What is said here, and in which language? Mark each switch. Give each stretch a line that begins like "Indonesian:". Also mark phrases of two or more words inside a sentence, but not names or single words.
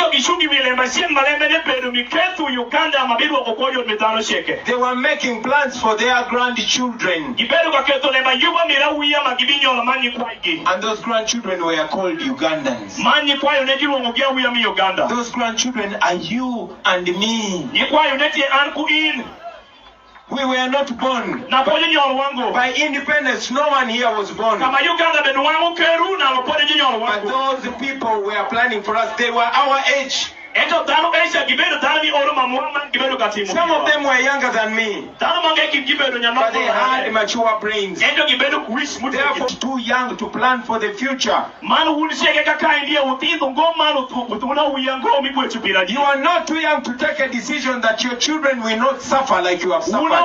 English: They were making plans for their grandchildren. And those grandchildren were called Ugandans. Those grandchildren are you and me. We were not born.
Acoli: Na podi nyoro wango.
English: By independence, no one here was born.
Acoli: Kama Uganda bedo wango keru na podi nyoro
English: But
Acoli: wango.
English: those people were planning for us. They were our age. Some of them were younger than me. But they had mature brains. Therefore, too young to plan for the future. You are not too young to take a decision that your children will not suffer like you have suffered.